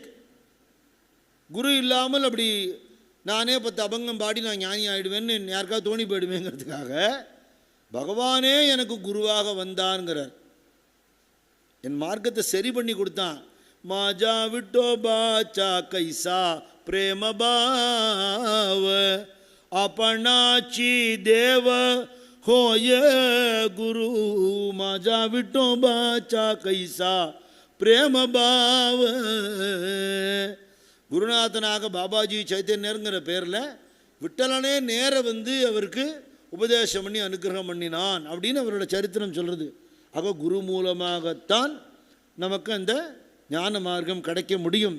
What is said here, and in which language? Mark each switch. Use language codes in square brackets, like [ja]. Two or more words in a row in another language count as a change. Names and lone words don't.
[ta] குரு இல்லாமல் அப்படி நானே 10 அபங்கம் பாடி நான் ஞானி ஆகிடுவேன்னு யாருக்காவது தோணி போயிடுவேங்கிறதுக்காக பகவானே எனக்கு குருவாக வந்தான்ங்கிறார். என் மார்க்கத்தை சரி பண்ணி கொடுத்தான். [mr] माझा विठो बाचा कैसा प्रेम भाव अपनाची देव होय गुरु माझा विठोबाचा कैसा प्रेम भाव. [ta] குருநாதனாக பாபாஜி சைத்தன்யருங்கிற பேரில் விட்டலனே நேர வந்து அவருக்கு உபதேசம் பண்ணி அனுகிரகம் பண்ணினான் அப்படின்னு அவரோட சரித்திரம் சொல்கிறது. ஆக குரு மூலமாகத்தான் நமக்கு அந்த ஞான மார்க்கம் கிடைக்க முடியும்.